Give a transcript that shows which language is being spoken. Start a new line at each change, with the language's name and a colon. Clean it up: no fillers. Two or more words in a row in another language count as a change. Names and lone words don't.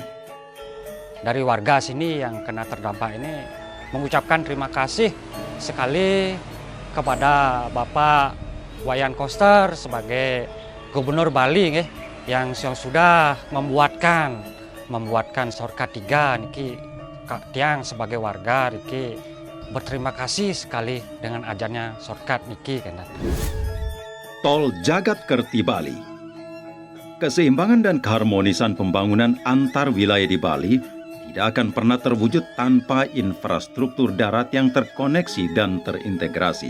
Indonesian: Dari warga sini yang kena terdampak ini mengucapkan terima kasih sekali kepada Bapak Wayan Koster sebagai Gubernur Bali yang sudah membuatkan shortcut 3
Balinese: niki tiang
Indonesian: sebagai warga niki berterima kasih sekali dengan ajarnya shortcut niki kan. Tol Jagat Kerti Bali. Keseimbangan dan keharmonisan pembangunan antar wilayah di Bali tidak akan pernah terwujud tanpa infrastruktur darat yang terkoneksi dan terintegrasi.